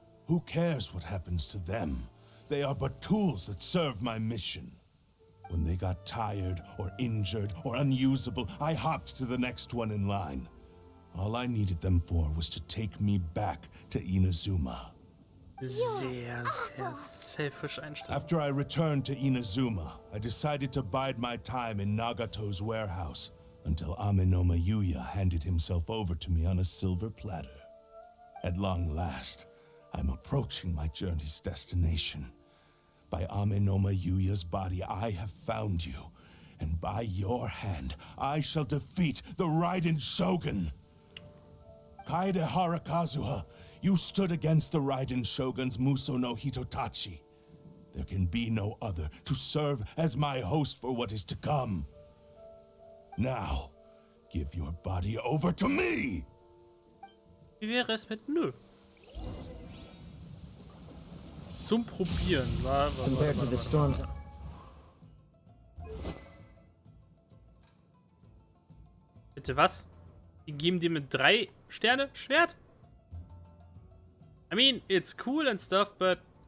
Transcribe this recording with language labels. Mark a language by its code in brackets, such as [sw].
[en] Who cares what happens to them? They are but tools that serve my mission. When they got tired or injured or unusable, I hopped to the next one in line. All I needed them for was to take me back to Inazuma. [de] Sehr, sehr selfish Einstellung. [en] After I returned to Inazuma, I decided to bide my time in Nagato's warehouse until Amenoma Yuya handed himself over to me on a silver platter. At long last, I'm approaching my journey's destination. By Amenoma Yuya's body, I have found you, and by your hand, I shall defeat the Raiden Shogun. Kaedehara Kazuha, you stood against the Raiden Shogun's Muso no Hitotachi. There can be no other to serve as my host for what is to come. Now, give your body over to me! [de] Wie wäre es mit nö? Zum Probieren. [en] Compared to the storms. [de] Bitte was? Die geben dir mit 3 Sterne Schwert? [en] I mean, it's cool and stuff, but...